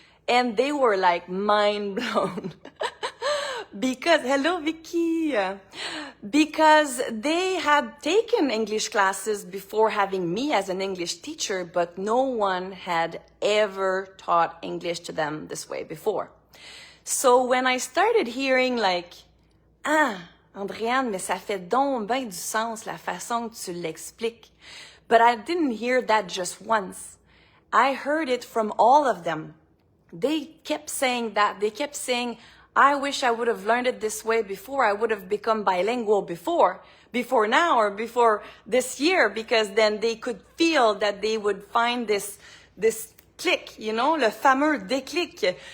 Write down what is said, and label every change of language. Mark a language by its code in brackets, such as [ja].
[en] And they were like mind blown. Because, hello Vicky, because they had taken English classes before having me as an English teacher, but no one had ever taught English to them this way before. So when I started hearing like, [fr] Andreann, mais ça fait donc ben du sens la façon que tu l'expliques. [en] But I didn't hear that just once. I heard it from all of them. They kept saying that. They kept saying, I wish I would have learned it this way before. I would have become bilingual before now or before this year, because then they could feel that they would find this click, you know, [fr] le fameux déclic.